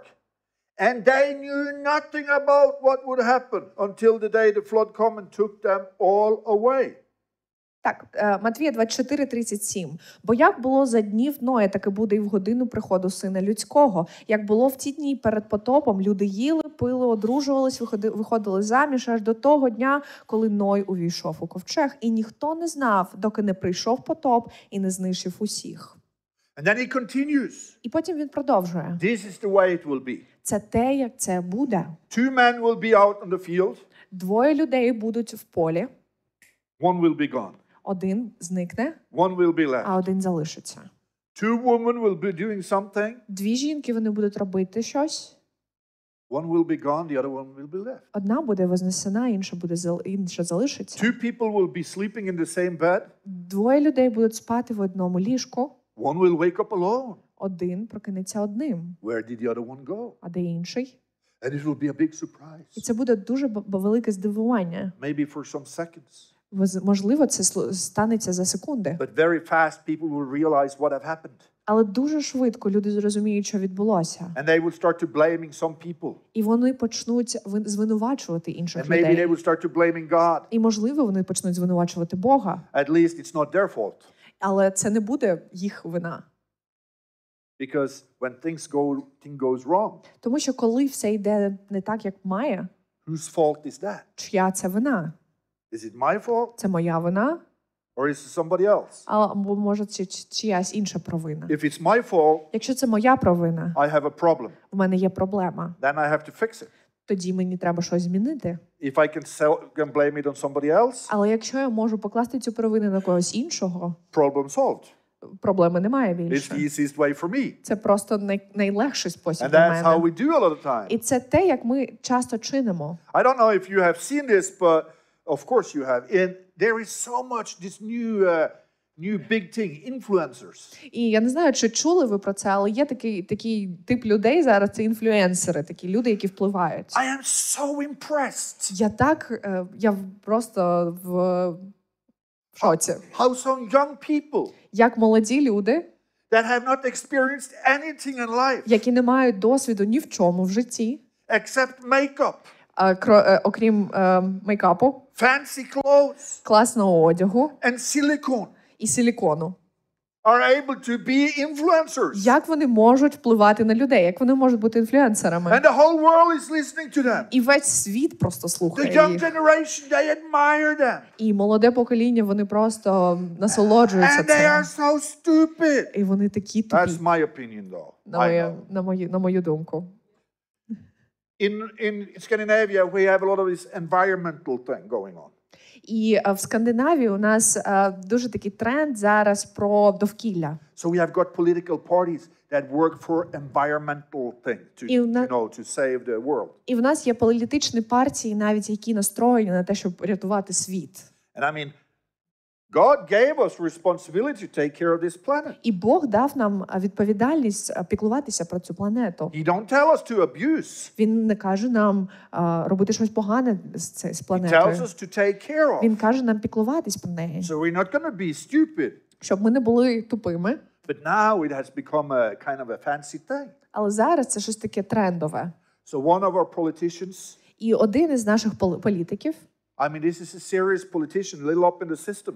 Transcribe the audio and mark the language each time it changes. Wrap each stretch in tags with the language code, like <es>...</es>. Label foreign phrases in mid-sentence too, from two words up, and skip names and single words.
<en>And they knew nothing about what would happen until the day the flood came and took them all away.</en> <uk>Так, Матвія 24:37. Бо як було за днів Ноя, так і буде і в годину приходу Сина Людського. Як було в ті дні перед потопом, люди їли, пили, одружувались, виходили заміж аж до того дня, коли Ной увійшов у ковчег. І ніхто не знав, доки не прийшов потоп і не знищив усіх.</uk> <en>And then he continues.</en> <uk>І потім він продовжує.</uk> <en>This is the way it will be.</en> <uk>Це те, як це буде.</uk> <en>2 men will be out on the field.</en> <uk>2 людей будуть в полі,</uk> <en>One will be gone.</en> <uk>один зникне,</uk> <en>One will be left.</en> <uk>а один залишиться.</uk> <en>2 women will be doing something.</en> <uk>2 жінки, вони будуть робити щось.</uk> <en>One will be gone, the other one will be left.</en> <uk>Одна буде вознесена, інша залишиться.</uk> <en>2 people will be sleeping in the same bed.</en> <uk>2 людей будуть спати в одному ліжку.</uk> <en>One will wake up alone.</en> <uk>Один прокинеться одним,</uk> <en>Where did the other one go?</en> <uk>а де інший.</uk> <en>And it will be a big</en> <uk>І</uk> <en>surprise.</en> <uk>це буде дуже велике здивування.</uk> <en>Maybe for some seconds.</en> <uk>Можливо, це станеться за секунди.</uk> <en>But very fast people will realize what have happened.</en> <uk>Але дуже швидко люди зрозуміють, що відбулося.</uk> <en>And they will start to blaming some people.</en> <uk>І вони почнуть звинувачувати інших</uk> <en>And maybe they</en> <uk>людей.</uk> <en>will start to blaming God.</en> <uk>І, можливо, вони почнуть звинувачувати Бога.</uk> <en>At least it's not their fault.</en> <uk>Але це не буде їх вина.</uk> <en>Because when thing goes wrong,</en> <uk>Тому що коли все йде не так, як має,</uk> <en>whose fault is that?</en> <uk>чия це вина?</uk> <en>Is it my fault</en> <uk>Це моя вина?</uk> <en>or is it somebody else?</en> <uk>Або, може, це чиясь інша провина?</uk> <en>If it's my fault,</en> <uk>Якщо це моя провина,</uk> <en>I have a problem.</en> <uk>в мене є проблема,</uk> <en>Then I have to fix it.</en> <uk>тоді мені треба щось змінити.</uk> <en>If I can blame it on somebody else,</en> <uk>Але якщо я можу покласти цю провину на когось іншого,</uk> <en>problem solved.</en> <uk>проблеми немає</uk> <en>It's</en> <uk>більше.</uk> <en>the easiest way for me.</en> <uk>Це просто найлегший спосіб</uk> <en>And</en> <uk>для</uk> <en>that's how</en> <uk>мене.</uk> <en>we do a lot of time.</en> <uk>І це те, як ми часто чинимо.</uk> <en>I don't know if you have seen this, but of course you have. And there is so much this new big thing, influencers.</en> <uk>І я не знаю, чи чули ви про це, але є такий тип людей зараз, це інфлюенсери, такі люди, які впливають.</uk> <en>I am so impressed.</en> <uk>Я просто в шоці.</uk> <en>How some young people</en> <uk>Як молоді люди,</uk> <en>that have not experienced anything in life</en> <uk>які не мають досвіду ні в чому в житті,</uk> <en>except makeup,</en> <uk>окрім мейкапу,</uk> <en>fancy clothes,</en> <uk>класного одягу</uk> <en>and silicone,</en> <uk>і силікону.</uk> <en>are able to be influencers.</en> <uk>Як вони можуть впливати на людей? Як вони можуть бути інфлюенсерами?</uk> <en>And the whole world is listening to them.</en> <uk>І весь світ просто</uk> <en>The</en> <uk>слухає</uk> <en>young</en> <uk>їх.</uk> <en>generation, they admire them.</en> <uk>І молоде покоління, вони просто насолоджуються</uk> <en>And they are</en> <uk>цим.</uk> <en>so stupid.</en> <uk>І вони такі тупі,</uk> <en>That's my opinion, though. I know.</en> <uk>на мою думку.</uk> <en>In Scandinavia, we have a lot of this environmental thing going on.</en> <uk>І в Скандинавії у нас дуже такий тренд зараз про довкілля.</uk> <en>So we have got political parties that work for environmental things to save the world.</en> <uk>І в нас є політичні партії, навіть які настроєні на те, щоб рятувати світ.</uk> <en>And I mean, God gave us responsibility to take care of this planet.</en> <uk>І Бог дав нам відповідальність піклуватися про цю планету.</uk> <en>He don't tell us to abuse.</en> <uk>Він не каже нам робити щось погане з</uk> <en>He tells</en> <uk>планетою.</uk> <en>us to take care of.</en> <uk>Він каже нам піклуватись про неї,</uk> <en>So we're not going to be stupid.</en> <uk>щоб ми не були тупими.</uk> <en>But now it has become a kind of a fancy thing.</en> <uk>Але зараз це щось таке трендове.</uk> <en>So one of our politicians,</en> <uk>І один із наших політиків,</uk> <en>I mean, this is a serious politician, a little up in the system,</en>